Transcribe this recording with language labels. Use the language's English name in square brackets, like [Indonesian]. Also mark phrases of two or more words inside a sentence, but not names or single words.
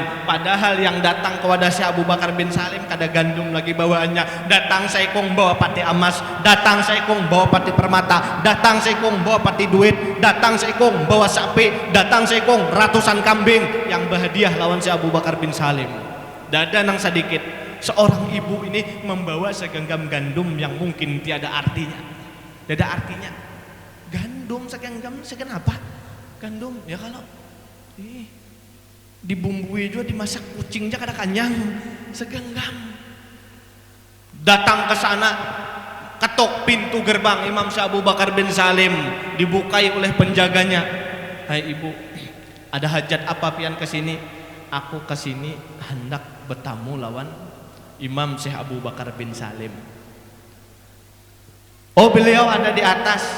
[Indonesian] Padahal yang datang kepada si Abu Bakar bin Salim kada gandum lagi bawaannya. Datang seikung bawa pati emas, datang seikung bawa pati permata, datang seikung bawa pati duit, datang seikung bawa sapi, datang seikung ratusan kambing yang berhadiah lawan si Abu Bakar bin Salim. Dada nang sedikit, seorang ibu ini membawa segenggam gandum yang mungkin tiada artinya. Tiada artinya. Gandum segenggam, segenapa? Gandum ya kalau dibumbui juga, dimasak kucingnya kada kanyang. Segenggam. Datang ke sana, ketok pintu gerbang Imam Syekh Abu Bakar bin Salim, dibukai oleh penjaganya. [Banjar] Hai ibu, ada hajat apa pian kesini? [Indonesian] Aku kesini hendak bertamu lawan Imam Syekh Abu Bakar bin Salim. Oh, beliau ada di atas.